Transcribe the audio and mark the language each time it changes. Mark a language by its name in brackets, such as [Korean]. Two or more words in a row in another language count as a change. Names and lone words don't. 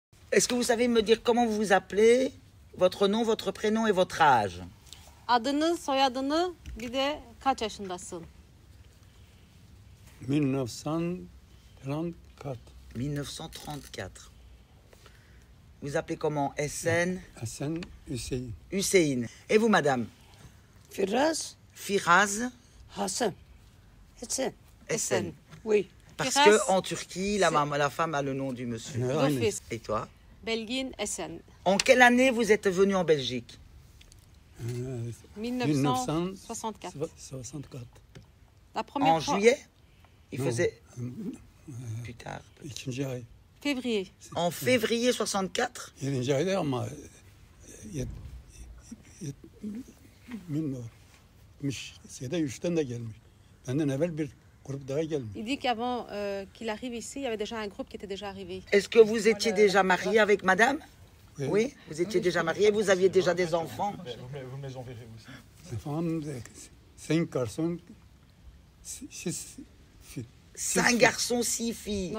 [French] Est-ce que vous savez me dire comment vous vous appelez, votre nom, votre prénom et votre âge? [Turkish] Adını, soyadını, bir de kaç yaşındasın? 1934. 1934. [French] Vous appelez comment? Essen? Hassan Hüseyin. Hussein. Et vous, madame? Firaz Firaz? Hassan. Essen. Essen. Oui. Parce Firaz, qu'en Turquie, la femme a le nom du monsieur. Rufis. Et toi? Belgin Essen. En quelle année vous êtes venu en Belgique? 1964. 1964. La première En fois, juillet? Il Non. faisait plus tard. [Turkish] İkinci ay. [French] février. En février 64? [Turkish] 7. ayda ama 1973'ten de gelmiş. Benden evvel bir grup daha gelmiş. [French] Il dit qu'avant qu'il arrive ici, il y avait déjà un groupe qui était déjà arrivé. Est-ce que vous étiez déjà marié avec madame? Oui, vous étiez déjà marié, vous aviez déjà des enfants? Vous me les enverrez aussi. Efendim 5 garçons, 6 filles. 5 garçons, 6 filles.